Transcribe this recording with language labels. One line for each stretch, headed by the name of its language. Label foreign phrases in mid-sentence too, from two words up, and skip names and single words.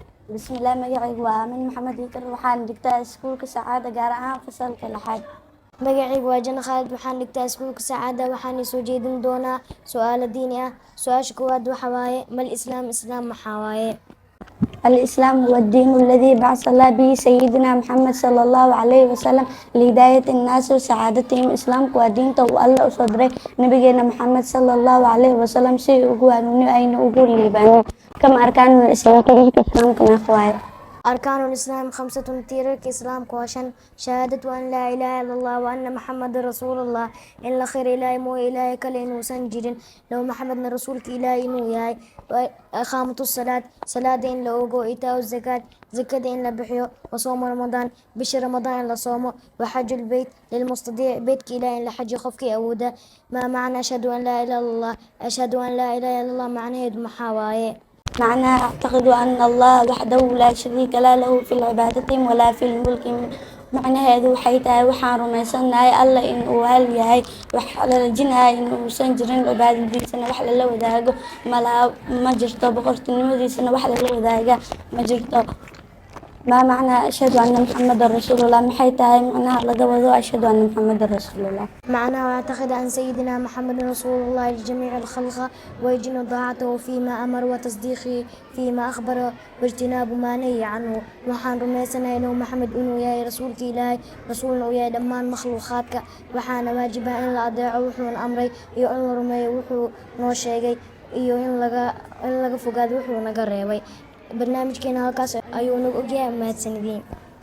Somali: Bismillah magacaygu waa Aamin Maxamed Iikar waxaan dhigtaa iskuulka Sacaada gaar ahaan fasalka lixaad. magacaygu waa Jana Khaalid waxaan dhigtaa iskuulka Sacaada waxaan soo jeedin doonaa su'aalo diini ah. Su'aasha koowaad waxa waaye
Arabic: ما الإسلام
Somali: maxaa waaye?
Arabic: الإسلام هو الدين الذي بعث الله به سيدنا محمد صلى الله عليه وسلم لهداية الناس وسعادتهم.
Somali: إسلامك waa diinta uu Alle u soo diray nabigeena Maxamed
Arabic: صلى الله عليه وسلم
Somali: si uu ugu hanuuniyo ayna ugu liibaano.
Arabic: كم أركان الإسلام
Somali: tiirarka islaamka meeqa waaye?
Arabic: أركان الإسلام
Somali: 5 tiirarka islaamka waa 5
Arabic: شهادة أن لا إله إلا الله وأن محمدا رسول الله
Somali: in la khayr ilaahay mooye ilaahay kale inuusan jirin low Maxamedna rasuulka ilaahay inuu yahay
Arabic: إقامة الصلاة
Somali: in la ogo
Arabic: إيتاء الزكاة
Somali: in la bixiyo
Arabic: وصوم رمضان
Somali: bisha ramadaan in la soomo
Arabic: وحج البيت لمن استطاع
Somali: beytka ilaahay in la xajiyo qofkii awooda
Arabic: ما معنى أشهد أن لا إله إلا الله
Somali: macnaheedu maxaa waaye?
Arabic: معناها أعتقد أن الله وحده لا شريك له في العبادة ولا في الملك.
Somali: معناheedu waxay tahay waxaan rumaysanahay Alle inuu hal yahay wax la rajinahay inuusan jirin cibaadadiisana wax lala wadaago ma jirto boqortinimadiisana wax lala wadaaga ma jirto.
Arabic: ما معنى أشهد أن محمد رسول الله
Somali: maxay tahay macnaha laga wado
Arabic: أشهد أن محمد رسول الله؟ معناه أعتقد أن سيدنا محمد رسول الله لجميع الخلق ويجن طاعته فيما أمر وتصديقه فيما أخبر واجتناب ما نهي عنه
Somali: waxaan rumaysanahay inuu Maxamed inuu yahay rasuulka Ilaahay rasuulna uu yahay dhammaan makhluuqaadka waxaana waajib ah in la adeeco wuxuu amray iyo in la rumeeyo wuxuu noo sheegay iyo in laga fogaado wuxuu naga reebay barnaamijkeena halkaas ayuu nagu ogyahay mahadsanidin.